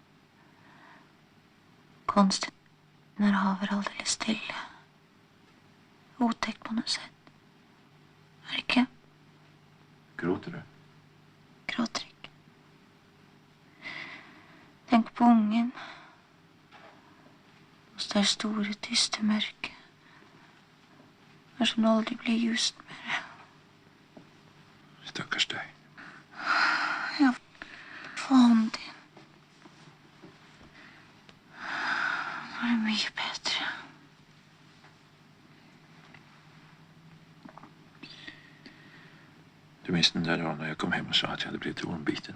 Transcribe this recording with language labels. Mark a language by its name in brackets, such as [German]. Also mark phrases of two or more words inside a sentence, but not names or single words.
[Swedish] Konstigt när havet är alldeles stilla. Otäckt på något sätt. Erke? Gråter du? Gråter inte. Tänk på ungen. [Norwegian] det store, tyste mørket. Når som aldri blir just mer. [Swedish] Stackars dig. Ja, fan din. Det är mycket bättre. Du minns den där dagen när jag kom hem och sa att jag hade blivit ormbiten?